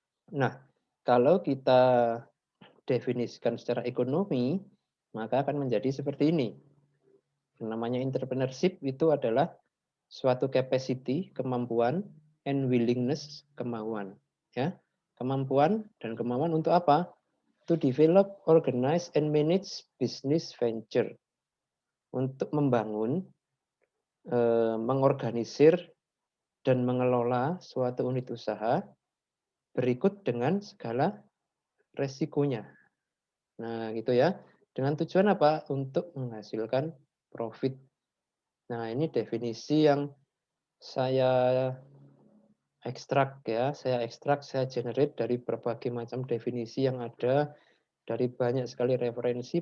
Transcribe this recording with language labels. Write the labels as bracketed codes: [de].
[id] Nah, kalau kita definisikan secara ekonomi, maka akan menjadi seperti ini. Yang namanya entrepreneurship itu adalah suatu [en] capacity, [id] kemampuan, [en] and willingness, [id] kemauan. Ya, kemampuan dan kemauan untuk apa? [en] To develop, organize, and manage business venture. [id] Untuk membangun, mengorganisir, dan mengelola suatu unit usaha berikut dengan segala resikonya. Nah, gitu ya. Dengan tujuan apa? Untuk menghasilkan profit. Nah, ini definisi yang saya ekstrak ya, saya generate dari berbagai macam definisi yang ada, dari banyak sekali referensi.